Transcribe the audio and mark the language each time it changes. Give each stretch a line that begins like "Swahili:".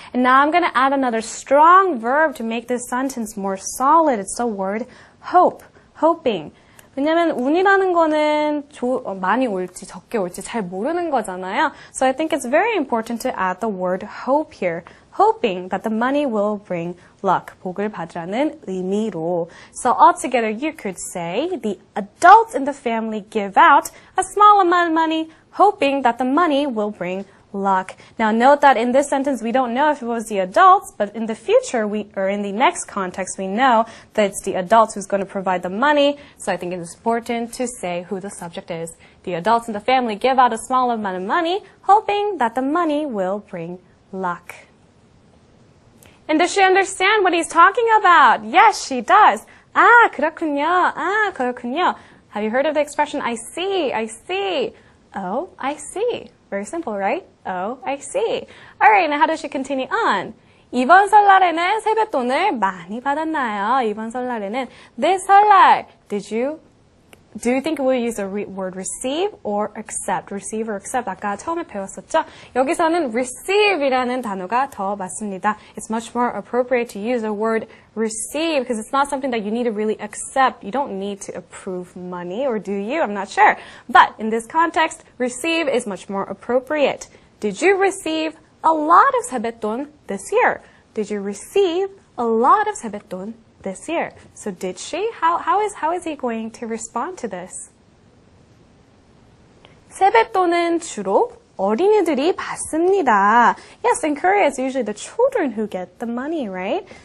English: And now I'm going to add another strong verb to make this sentence more solid. It's the word hope. Hoping.
Korean: 왜냐면 운이라는 거는 많이 올지 적게 올지 잘 모르는 거잖아요.
English: So I think it's very important to add the word hope here. Hoping that the money will bring luck.
Korean: 복을 받으라는 의미로.
English: So altogether you could say the adults in the family give out a small amount of money, hoping that the money will bring luck. Now note that in this sentence we don't know if it was the adults, but in the future or in the next context we know that it's the adults who's going to provide the money. So I think it's important to say who the subject is. The adults in the family give out a small amount of money, hoping that the money will bring luck. And does she understand what he's talking about? Yes, she does.
Korean: 그렇군요.
English: Have you heard of the expression, I see? Oh, I see. Very simple, right? Oh, I see. All right, now how does she continue on?
Korean: 이번 설날에는 세뱃돈을 많이 받았나요? 이번 설날에는 this 설날,
English: did you Do you think we'll use the word receive or accept? Receive or accept.
Korean: 아까 처음에 배웠었죠? 여기서는 receive이라는 단어가 더 맞습니다.
English: It's much more appropriate to use the word receive because it's not something that you need to really accept. You don't need to approve money, or do you? I'm not sure. But in this context, receive is much more appropriate. Did you receive a lot of 세뱃돈 this year? Did you receive a lot of 세뱃돈 this year? So did she? How is he going to respond to this?
Korean: 세뱃돈은 주로 어린이들이 받습니다.
English: Yes, in Korea it's usually the children who get the money, right?